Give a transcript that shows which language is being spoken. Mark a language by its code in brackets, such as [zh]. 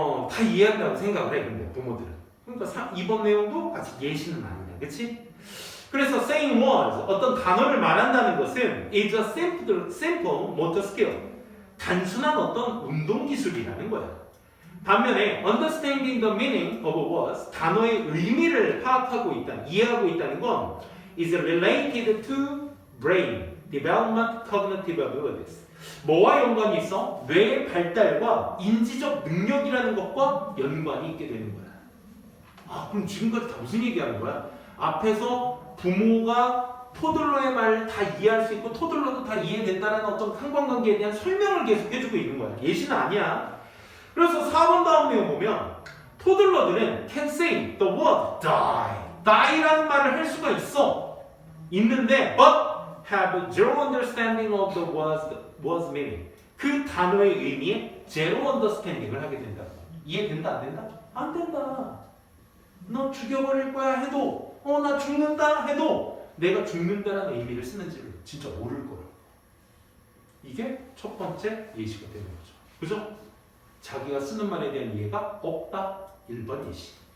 [ko] 다 이해한다고 생각을 해. 근데 부모들은. 그러니까 이번 내용도 같이 예시는 아니야. 그치? [en] 그래서 saying words, [ko] 어떤 단어를 말한다는 것은 [en] is a simple motor skill. [ko] 단순한 어떤 운동 기술이라는 거야. 반면에 [en] understanding the meaning of words, [ko] 단어의 의미를 파악하고 있다, 이해하고 있다는 건 [en] is related to brain development, cognitive abilities. [ko] 뭐와 연관이 있어? 뇌의 발달과 인지적 능력이라는 것과 연관이 있게 되는 거야. 그럼 지금까지 다 무슨 얘기하는 거야? 앞에서 부모가 토들러의 말을 다 이해할 수 있고 토들러도 다 이해된다는 어떤 상관관계에 대한 설명을 계속 해주고 있는 거야. 예시는 아니야. 그래서 4번 다음 내용 보면 토들러들은 [en] can say the word die [ko] 라는 말을 할 수가 있는데 [en] but have zero understanding of the word's meaning. [ko] 그 단어의 의미에 [en] zero understanding [ko] 을 하게 된다. 이해된다 안 된다? 안 된다. 너 죽여버릴 거야 해도 나 죽는다 해도 내가 죽는다라는 의미를 쓰는지를 진짜 모를 거라고. 이게 첫 번째 예시가 되는 거죠. 그죠? 자기가 쓰는 말에 대한 이해가 없다. 1번 예시.